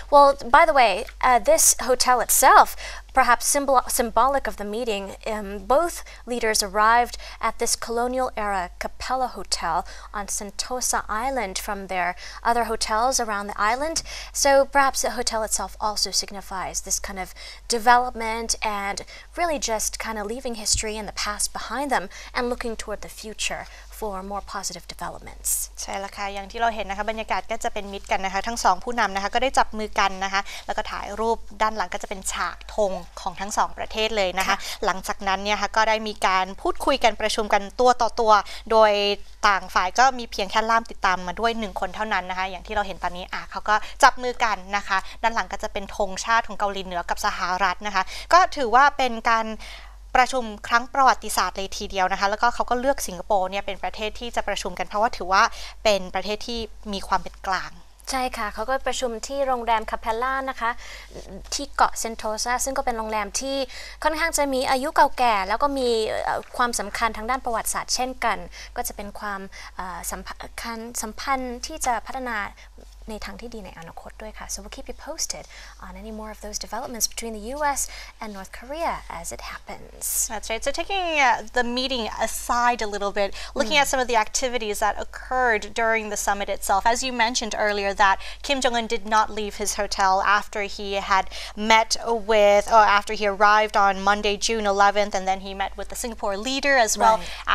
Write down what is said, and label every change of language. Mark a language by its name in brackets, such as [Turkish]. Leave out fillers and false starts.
[English] Well, by the way, this hotel itself, perhaps symbolic of the meeting, both leaders arrived at this colonial-era Capella Hotel on Sentosa Island from their other hotels around the island. So perhaps the hotel itself also signifies this kind of development and really just kind of leaving history and the past behind them and looking toward the future for more positive developments. [Thai] ใช่แล้วค่ะอย่างที่เราเห็นนะคะบรรยากาศก็จะเป็นมิตรกันนะคะทั้งสองผู้นำนะคะก็ได้จับมือกันนะคะแล้วก็ถ่ายรูปด้านหลังก็จะเป็นฉากธงของทั้งสองประเทศเลยนะคะหลังจากนั้นเนี่ยค่ะก็ได้มีการพูดคุยกันประชุมกันตัวต่อตัวโดยต่างฝ่ายก็มีเพียงแค่ล่ามติดตามมาด้วย1คนเท่านั้นนะคะอย่างที่เราเห็นตอนนี้เขาก็จับมือกันนะคะด้านหลังก็จะเป็นธงชาติของเกาหลีเหนือกับสหรัฐนะคะก็ถือว่าเป็นการ ประชุมครั้งประวัติศาสตร์เลยทีเดียวนะคะแล้วก็เขาก็เลือกสิงคโปร์เนี่ยเป็นประเทศที่จะประชุมกันเพราะว่าถือว่าเป็นประเทศที่มีความเป็นกลาง ใช่ค่ะเขาก็ประชุมที่โรงแรมคาเพลล่านะคะที่เกาะเซนโตซาซึ่งก็เป็นโรงแรมที่ค่อนข้างจะมีอายุเก่าแก่แล้วก็มีความสำคัญทางด้านประวัติศาสตร์เช่นกันก็จะเป็นความสัมพันธ์ที่จะพัฒนาในทางที่ดีในอนาคตด้วยค่ะ [English] so we'll keep you posted on any more of those developments between the U.S. and North Korea as it happens. That's right. So taking the meeting aside a little bit, looking at some of the activities that occurred during the summit itself, as you mentioned earlier that Kim Jong-un did not leave his hotel after he had met with, or after he arrived on Monday, June 11th, and then he met with the Singapore leader as well. Right.